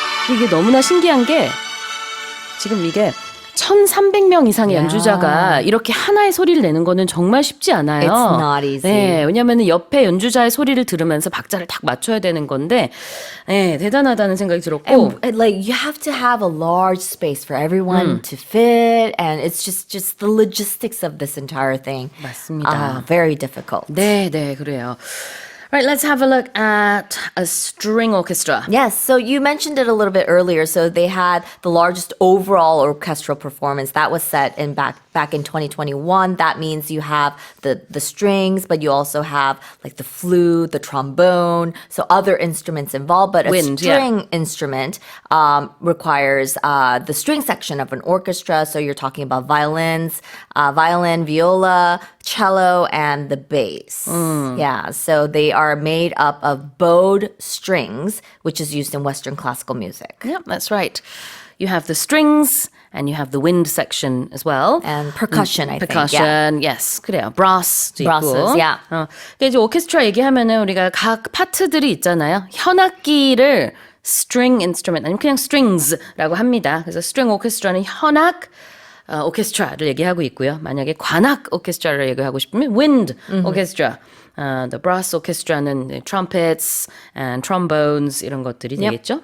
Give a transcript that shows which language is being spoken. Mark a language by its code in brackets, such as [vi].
[ko] 이게 너무나 신기한 게 지금 이게 1,300명 이상의 연주자가 이렇게 하나의 소리를 내는 거는 정말 쉽지 않아요. [en] It's not easy. [ko] 네, 왜냐하면 옆에 연주자의 소리를 들으면서 박자를 딱 맞춰야 되는 건데, 네, 대단하다는 생각이 들었고. [en] And like you have to have a large space for everyone to fit, and it's just the logistics of this entire thing. [ko] 맞습니다. [en] Very difficult. [ko] 네, 네, 그래요. [en] Right, let's have a look at a string orchestra. Yes, so you mentioned it a little bit earlier. So they had the largest overall orchestral performance that was set in back in 2021. That means you have the strings, but you also have like the flute, the trombone, so other instruments involved. But a string instrument requires the string section of an orchestra. So you're talking about violin, viola, cello, and the bass. Yeah, so they are made up of bowed strings, which is used in Western classical music. Yep, that's right. You have the strings and you have the wind section as well. And percussion, I think. Percussion, yes. [ko] 그래요. [en] brass도 Brasses, [ko] 있고. [en] yeah. [ko] 그러니까 이제 오케스트라 얘기하면은 우리가 각 파트들이 있잖아요. 현악기를 string instrument 아니면 그냥 strings라고 합니다. 그래서 string orchestra는 현악 오케스트라를 얘기하고 있고요. 만약에 관악 오케스트라를 얘기하고 싶으면 wind orchestra. [en] The brass orchestra는 trumpets and trombones [ko] 이런 것들이 되겠죠.